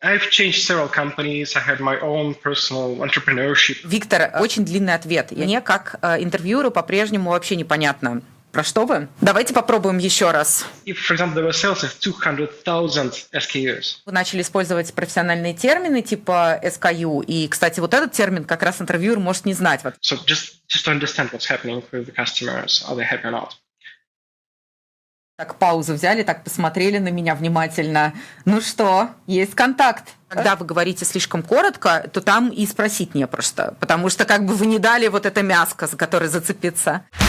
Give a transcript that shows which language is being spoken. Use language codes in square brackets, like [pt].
[en] I've changed several companies. I had my own personal entrepreneurship. [ru] Виктор, очень длинный ответ. Мне, как интервьюеру, по-прежнему вообще непонятно, про что вы. Давайте попробуем еще раз. [en] If, for example, there were sales of 200,000 SKUs. [ru] Вы начали использовать профессиональные термины типа SKU. И, кстати, вот этот термин как раз интервьюер может не знать. [en] So just to understand what's happening with the customers, are they happy or not? [ru] Так, паузу взяли, так посмотрели на меня внимательно. Ну что, есть контакт. Когда вы говорите слишком коротко, то там и спросить не про что, потому что как бы вы не дали вот это мяско, за которое зацепиться.